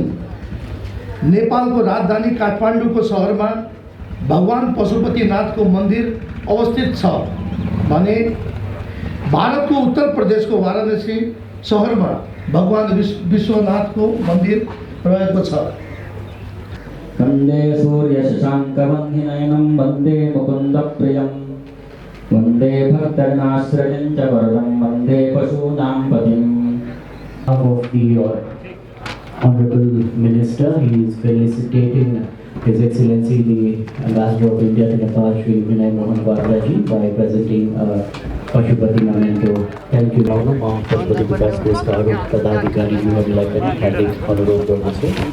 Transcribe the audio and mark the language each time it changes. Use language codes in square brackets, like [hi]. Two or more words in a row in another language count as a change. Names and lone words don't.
[ne] नेपालको राजधानी काठमाडौँको सहरमा भगवान पशुपतिनाथको मन्दिर अवस्थित छ भने भारतको उत्तर प्रदेशको वाराणसी सहरमा भगवान विश्वनाथको मन्दिर रहेको छ। [sa] वन्दे सूर्यशशाङ्कवह्निनयनं वन्दे मुकुन्दप्रियं वन्दे भक्तजनाश्रयं च वरदं वन्दे पशूनां पतिम्। [en] Of the Honorable Minister, he is felicitating His Excellency the Ambassador of India to Nepal, Shri Vinay Mohan Barlaji, by presenting Pashupati memento. Thank you, Madam. [ne] Pashupati Vikas Kosh ka पदाधिकारी जीवनलाई पनि हार्दिक अनुरोध गर्दछु।